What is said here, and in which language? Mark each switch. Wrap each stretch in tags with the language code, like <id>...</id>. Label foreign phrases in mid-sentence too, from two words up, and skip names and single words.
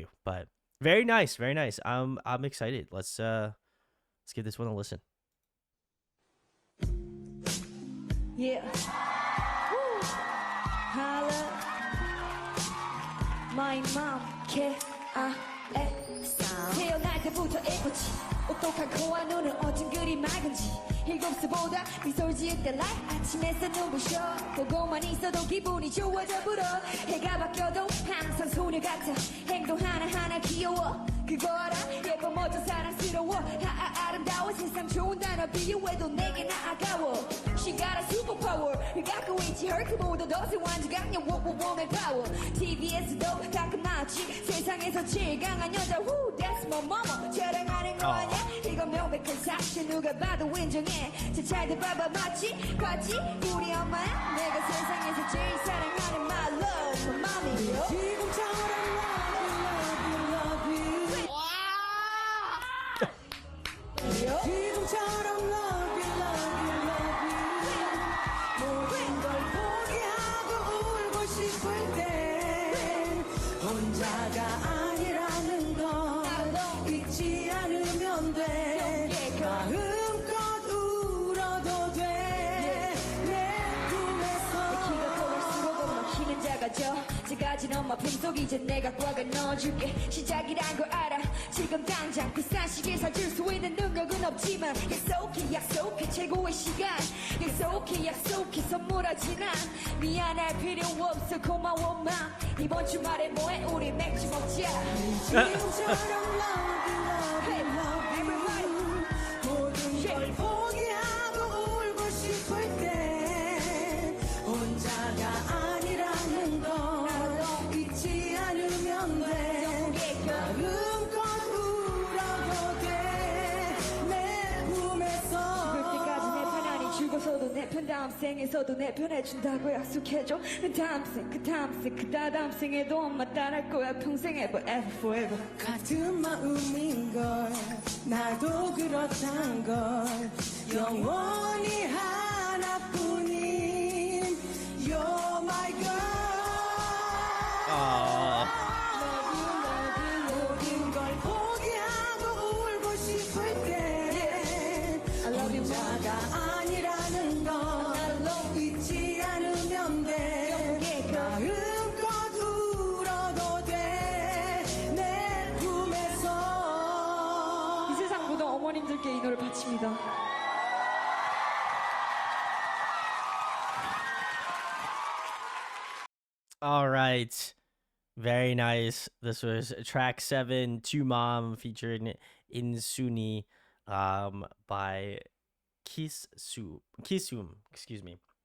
<en>But very nice. Very nice. I'm excited. Let's give this one a listen. Yeah. Woo. Holla. My mom, K-I-F.</en> <ko>태어날 때부터 예뻤지. 똑똑한 코와 눈은 어쩜 그리 맑은지. 7살보다 미소를 지을 때 like 아침에서 눈부셔. 보고만 있어도 기분이 좋아져 불어. 해가 바뀌어도 항상 소녀 같아. 행동 하나하나 귀여워. 그거 알아? 예뻐 멋져 사랑스러워. 아름다워 세상 좋은 단어 비유해도 내겐 아까워.</ko> <en>She got a superpower.</en> <ko>갖고 있지 헐크보다 더 세완지 강력</ko> <en>woman power.</en> <ko>TV에서도 가끔 나왔지. 세상에서 제일 강한 여자. Woo,</ko> <en>that's my mama.</en> <ko>자랑하는 거 아니야? 이건 명백한 사실 누가 봐도 인정해. 잘 봐봐 맞지? 봤지? 우리 엄마야. 내가 세상에서 제일 사랑하는</ko> <en>my love, my mommy.</en> <ko>지금처럼</ko> <en>love you.</en> <ko>지금처럼</ko> <en>love you.</en> <ko>모든 걸 포기하고 울고 싶을 때 혼자가 아니라는 걸 잊지 않으면 돼. 마음껏 울어도 돼. 내 꿈에서 키가 커갈수록 엄마 키는 작아져. 작아진 엄마 품속 이제 내가 꽉을 넣어줄게. 시작이란 걸 알아. 지금 당장 비싼 시계 사줄 수 있는 능력은 없지만 약속해 최고의 시간. 약속해 선물하지 난. 미안할 필요 없어 고마워 마. 이번 주말에 뭐해 우리 맥주 먹자. 지금처럼</ko> <en>love you.</en> <ko>모든 걸 포기하고 울고 싶을 때 혼자가 아니라는 걸 잊지 않으면 돼. 마음껏 울어도 돼. 내 품에서 죽을 때까지 내 편안히 죽어서도 내 편 다음 생에서도 내 편 해준다고 약속해줘. 그 다음 생 다다음 생에도 엄마 따라할 거야 평생</ko> <en>ever forever.</en> <ko>같은 마음인걸 나도 그렇단 걸 영원히 하나뿐인</ko> <en>You're my girl.</en> <ko>모든 걸 포기하고 울고 싶을 때 혼자가 아니라는 걸 잊지 않으면 돼. 마음껏 울어도 돼. 내 품에서. 이 세상 모든 어머님들께 이 노래 바칩니다.</ko> <en>All right. Very nice. This was track 7, To Mom, featuring Insuni by Kisum, excuse me.</en>